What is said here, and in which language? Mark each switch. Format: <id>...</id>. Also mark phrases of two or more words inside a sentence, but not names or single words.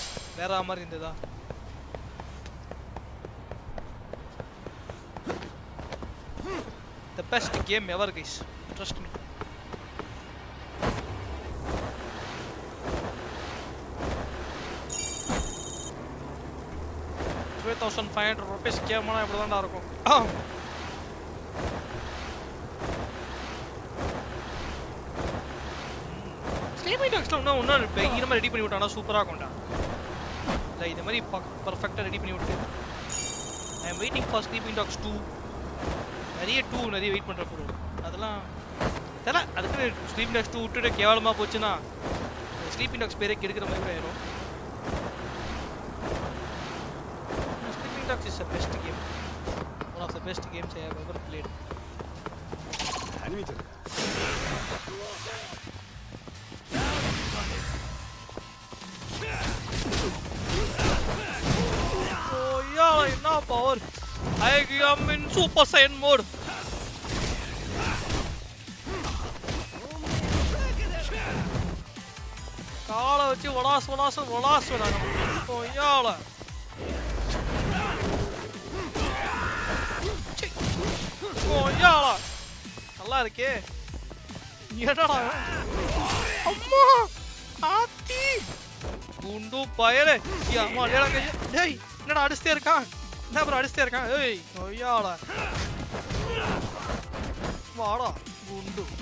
<en>Where are we in the best game ever, guys. Trust me.</en> <ta>₹500 game ஆனா இப்படி தான்டா இருக்கும்.</ta> <en>Sleepy.</en> <ta>ஸ்லீப்பிங் டாக்ஸ்ல இன்னும் பயங்கரமா ரெடி பண்ணி விட்டானா சூப்பரா இருக்கும்டா. இல்லை இந்த மாதிரி பர்ஃபெக்டாக ரெடி பண்ணி விட்டு</ta> <en>I am waiting for</en> <ta>ஸ்லீப்பிங் டாக்ஸ் 2. நிறைய வெயிட் பண்ணுற ப்ரோ. அதெல்லாம் தெரியல. அதுக்கு ஸ்லீப்பிங் டாக்ஸ் 2 விட்டுட்டு கேவலமாக போச்சுன்னா ஸ்லீப்பிங் டாக்ஸ் பேரே கெடுக்கிற மாதிரி கூட ஆயிரும்.</ta> <en>ஸ்லீப்பிங் டாக்ஸ் இஸ் a best game. One of the best games I have ever played. Oh yeah, enough power. I am in Super Saiyan mode.</en> <ta>காலை வச்சு வளாஸ் விடாங்க.</ta> <en>Oh yeah. Oh yeah.</en> <ta>நல்லா இருக்கே. என்னடா? அம்மா! ஆத்தி! குண்டு பயலே. அம்மா டேய் டேய் என்னடா அடிச்சிட்டே இருக்கான்? என்ன ப்ரோ அடிச்சிட்டே இருக்கான்? ஏய் ஒய்யாளா. வாடா குண்டு.</ta>